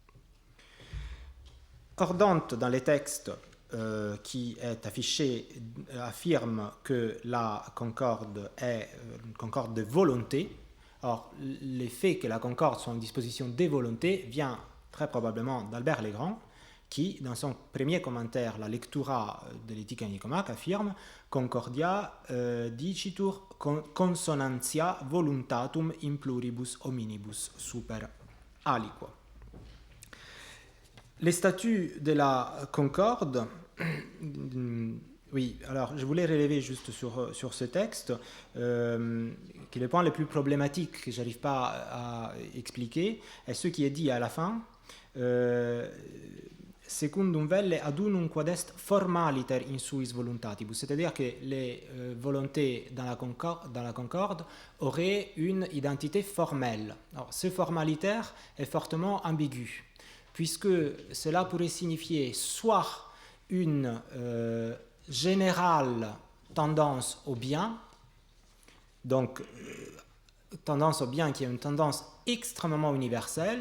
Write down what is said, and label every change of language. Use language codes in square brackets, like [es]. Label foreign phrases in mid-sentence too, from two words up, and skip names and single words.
[fr] Or, Dante, dans les textes qui est affiché, affirme que la concorde est une concorde de volonté. Or, l'effet que la concorde soit une disposition des volontés vient très probablement d'Albert le Grand, qui, dans son premier commentaire, la lectura de l'éthique à Nicomaque, affirme [la] Concordia dicitur consonantia voluntatum in pluribus hominibus super aliquo. [fr] Les statuts de la concorde, oui, alors je voulais relever juste sur ce texte, qui est le point le plus problématique que je n'arrive pas à expliquer, est ce qui est dit à la fin, [la] secundum velle adunum quod est formaliter in suis voluntatibus, [fr] c'est-à-dire que les volontés dans la concorde auraient une identité formelle. Alors, ce formalitaire est fortement ambigu, puisque cela pourrait signifier soit une générale tendance au bien, donc tendance au bien qui est une tendance extrêmement universelle.